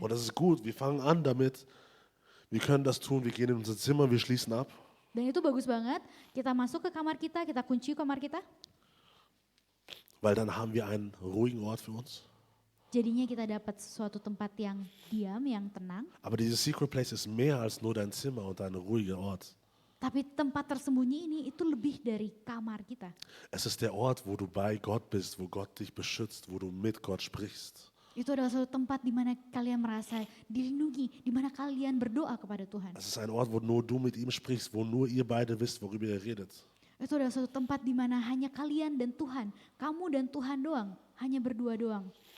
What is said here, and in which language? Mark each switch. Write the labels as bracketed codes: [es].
[de] Und das ist gut, wir fangen an damit, wir können das tun, wir gehen in unser Zimmer, wir schließen ab. [id] Dan itu bagus banget, kita masuk ke kamar kita kunci kamar kita. [de] Weil dann haben wir einen ruhigen Ort für uns. [id] Jadinya kita dapat suatu tempat yang diam, yang tenang. [de] Aber dieses secret place ist mehr als nur dein Zimmer und ein ruhiger Ort. [id] Tapi tempat tersembunyi ini itu lebih dari kamar kita. [de] Es ist der Ort, wo du bei Gott bist, wo Gott dich beschützt, wo du mit Gott sprichst. [id] Itu adalah suatu tempat di mana kalian merasa dilindungi, di mana kalian berdoa kepada Tuhan. [de] Es ist ein Ort, wo nur du mit ihm sprichst, wo nur ihr beide wisst, worüber ihr redet. [id] Itu adalah suatu tempat di mana hanya kalian dan Tuhan, kamu dan Tuhan doang, hanya berdua doang.